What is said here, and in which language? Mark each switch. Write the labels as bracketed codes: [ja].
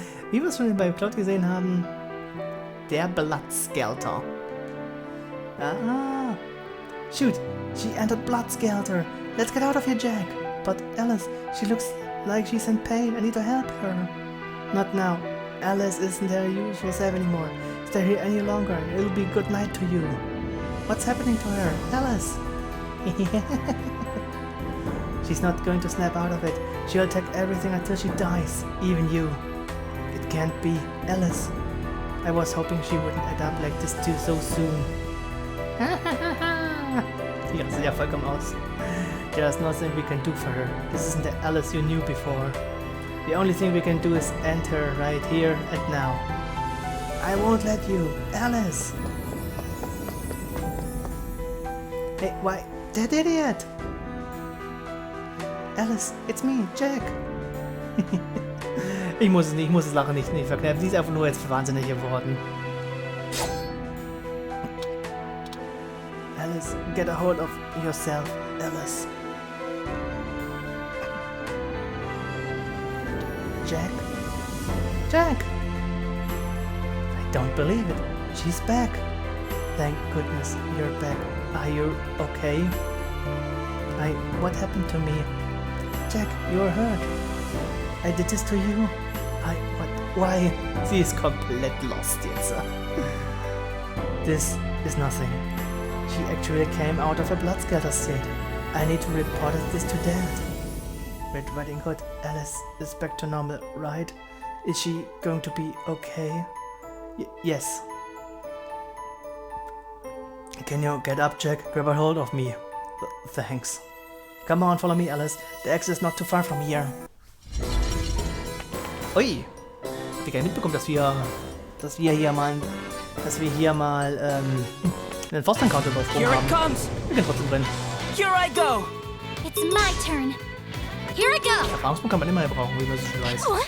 [de] Wie wir es schon beim Plot gesehen haben, der Skalter. Ah. [en] Shoot, she entered Skalter. Let's get out of here, Jack. But Alice, she looks like she's in pain. I need to help her. Not now. Alice isn't her usual self anymore. Stay here any longer and it'll be good night to you. What's happening to her? Alice? She's not going to snap out of it. She'll attack everything until she dies. Even you. It can't be. Alice. I was hoping she wouldn't end up like this too so soon. [de] Die rastet ja vollkommen aus. [en] There's nothing we can do for her. This isn't the Alice you knew before. The only thing we can do is end her right here and now. I won't let you. Alice! Hey, why? That idiot! Alice, it's me, Jack! [de] ich muss das Lachen nicht verkneifen. Sie ist einfach nur jetzt wahnsinnig geworden. [en] Alice, get a hold of yourself, Alice. Jack? Jack! I don't believe it. She's back. Thank goodness you're back. Are you okay? What happened to me? Jack, you're hurt. I did this to you. Why? [de] Sie ist komplett lost jetzt. [en] This is nothing. She actually came out of a Skalter state. I need to report this to Dad. Red Riding Hood, Alice is back to normal, right? Is she going to be okay? Yes. Can you get up, Jack? Grab a hold of me. Thanks. Come on, follow me, Alice. The exit is not too far from here. Ui! [de] Hab ich gar nicht mitbekommen, dass wir hier mal einen Forst-Encounter übersprungen haben. Ich bin trotzdem drin. [en] Here I go. It's my turn. Here I go. [de] Erfahrungspunkte kann man immer brauchen, wie man es schon weiß.